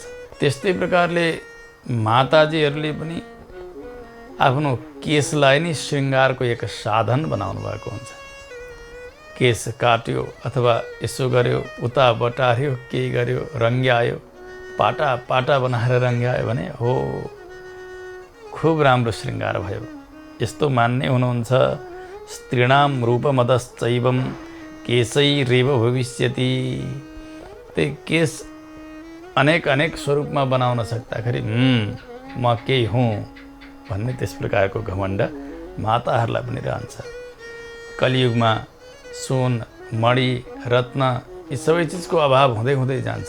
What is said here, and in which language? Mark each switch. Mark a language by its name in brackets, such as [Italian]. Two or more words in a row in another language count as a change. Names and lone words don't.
[Nepali] त्यस्तै प्रकारले माताजीहरूले पनि आफ्नो केशलाई नै श्रृङ्गारको एक साधन बनाउनु भएको हुन्छ। केश काट्यो अथवा यसो गर्यो, उता बटार्यो, केही गर्यो, रङ्ग्यायो, पाटा पाटा बनाएर रङ्ग्यायो भने हो खुब राम्रो श्रृङ्गार भयो, यस्तो मान्ने हुनुहुन्छ। [Sanskrit] स्त्रीणाम रूपमदश्चैवं केशैरेव भविष्यति। [Nepali] त्यही केश अनेक अनेक स्वरूपमा बनाउन सक्दाखेरि म केही हुँ भन्ने त्यस प्रकारको घमण्ड माताहरूलाई पनि रहन्छ। कलियुगमा सुन, मणि, रत्न यी सबै चिजको अभाव हुँदै हुँदै जान्छ।